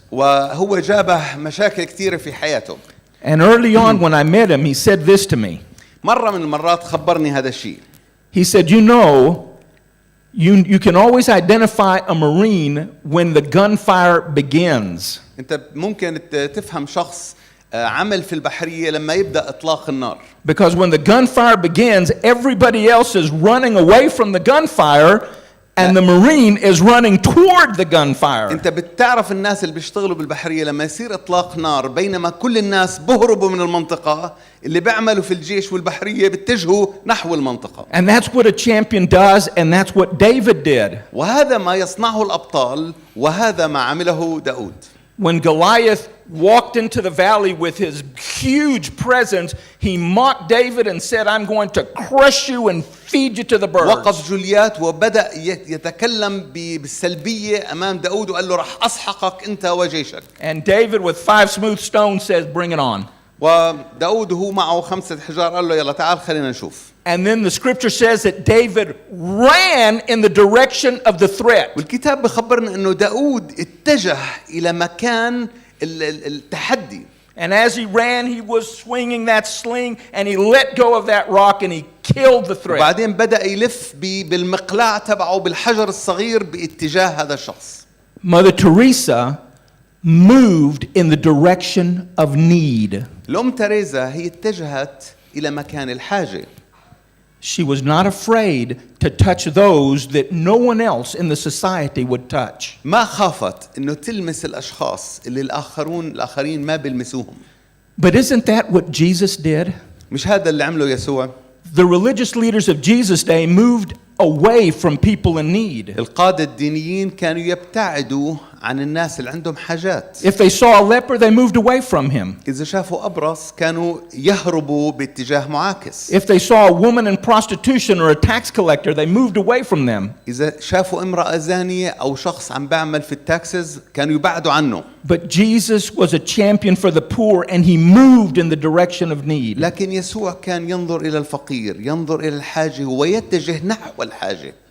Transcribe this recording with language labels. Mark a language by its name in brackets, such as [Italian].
[Arabic] وهو جابه مشاكل كتيرة في حياته. [English] And early on when I met him, he said this to me. [Arabic] مرة من المرات خبرني هذا الشيء. [English] He said, you know, you can always identify a Marine when the gunfire begins. [Arabic] أنت ممكن تفهم شخص عمل في البحرية لما يبدأ إطلاق النار. [English] Because when the gunfire begins, everybody else is running away from the gunfire and the Marine is running toward the gunfire. [Arabic] أنت بتعرف الناس اللي بيشتغلوا بالبحرية لما يصير إطلاق نار بينما كل الناس بهربوا من المنطقة اللي بيعملوا في الجيش والبحرية بيتجهوا نحو المنطقة. [English] And that's what a champion does, and that's what David did. [Arabic] وهذا ما يصنعه الأبطال وهذا ما عمله داود. [English] When Goliath walked into the valley with his huge presence, he mocked David and said, I'm going to crush you and feed you to the birds. [Arabic] وقف جوليات وبدأ يتكلم بالسلبية أمام داود وقال له رح أسحقك أنت وجيشك. [English] And David with 5 smooth stones says, bring it on. [Arabic] وداود هو معه 5 حجار قال له يلا تعال خلينا نشوف. [English] And then the scripture says that David ran in the direction of the threat. [Arabic] والكتاب بخبرنا انه داود اتجه الى مكان التحدي. [English] And as he ran, he was swinging that sling and he let go of that rock and he killed the threat. [Arabic] وبعدين بدأ يلف بالمقلاع تبعه بالحجر الصغير باتجاه هذا الشخص. [English] Mother Teresa moved in the direction of need. [Arabic] الأم تريزا هي اتجهت إلى مكان الحاجة. [English] She was not afraid to touch those that no one else in the society would touch. [Arabic] ما خافت إنه تلمس الأشخاص اللي الآخرين ما بيلمسوهم. [English] But isn't that what Jesus did? [Arabic] مش هذا اللي عمله يسوع؟ [English] The religious leaders of Jesus' day moved away from people in need. [Arabic] القادة الدينيين كانوا يبتعدوا عن الناس اللي عندهم حاجات. [English] If they saw a leper, they moved away from him. [Arabic] إذا شافوا أبرص كانوا يهربوا باتجاه معاكس. [English] If they saw a woman in prostitution or a tax collector, they moved away from them. [Arabic] إذا شافوا امرأة زانية أو شخص عم بيعمل في التاكسز كانوا يبعدوا عنه. [English] But Jesus was a champion for the poor, and he moved in the direction of need. [Arabic] لكن يسوع كان ينظر إلى الفقير، ينظر إلى الحاجة ويتجه نحو الحاجة.